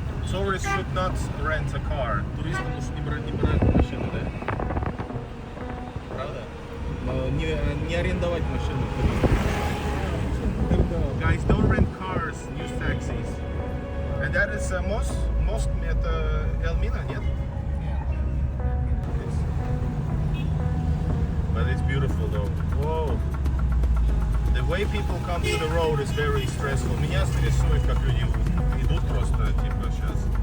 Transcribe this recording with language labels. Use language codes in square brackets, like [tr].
[en] Tourists should not rent a car. [ru] Туристам лучше не брать машину, да? Правда? Но не арендовать машину. [en] Guys, don't rent cars, use taxis. And that is mosque [ru] это Elmina, нет? [en] But it's beautiful though. Whoa. The way people come to the road is very stressful. [ru] Меня стрессует, как люди идут просто, типа, сейчас.